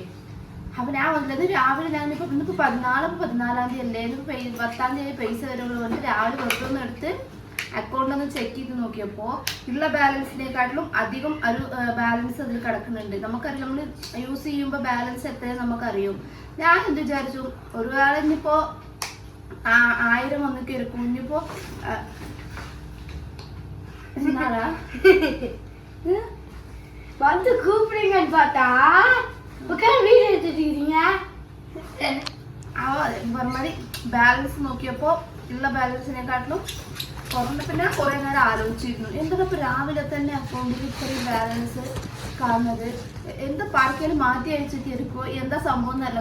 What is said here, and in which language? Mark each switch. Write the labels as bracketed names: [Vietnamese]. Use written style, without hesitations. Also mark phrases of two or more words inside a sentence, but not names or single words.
[Malayalam] അപ്പൊ ഞാൻ വന്നത് രാവിലെ, ഞാനിപ്പോ ഇന്നിപ്പോ 14-ാം തീയതി അല്ലേ, 10-ാം തീയതി പൈസ വരുള്ളൂ വന്നിട്ട് രാവിലെ വെറുതെ എടുത്ത് അക്കൗണ്ടൊന്ന് ചെക്ക് ചെയ്ത് നോക്കിയപ്പോൾ ഉള്ള ബാലൻസിനെക്കാട്ടിലും അധികം ഒരു ബാലൻസ് അതിൽ കിടക്കുന്നുണ്ട്. നമുക്കറിയാം, നമ്മൾ യൂസ് ചെയ്യുമ്പോൾ ബാലൻസ് എത്രയും നമുക്കറിയും. ഞാൻ എന്ത് വിചാരിച്ചു, ഒരുപാട് ഇനിയിപ്പോ 1000 വന്നൊക്കെ ഇരിക്കും. ഇനിയിപ്പോ [Tamil] வந்து கூப்பிடுங்கன்னு பார்த்தா உட்காந்து வீடு எடுத்துட்டு இருக்கீங்க. [Malayalam] പറഞ്ഞാല് ബാലൻസ് നോക്കിയപ്പോ ഉള്ള ബാലൻസിനെക്കാട്ടിലും കുറഞ്ഞ. പിന്നെ കുറെ നേരം ആലോചിച്ചിരുന്നു, എന്താണ് ഇപ്പൊ രാവിലെ തന്നെ അക്കൗണ്ടിൽ ഇത്രയും ബാലൻസ് കാണുന്നത്, എന്താ പാർക്കേലും മാറ്റി അയച്ചിട്ട് ഇരിക്കുമോ, എന്താ സംഭവം എന്നല്ല.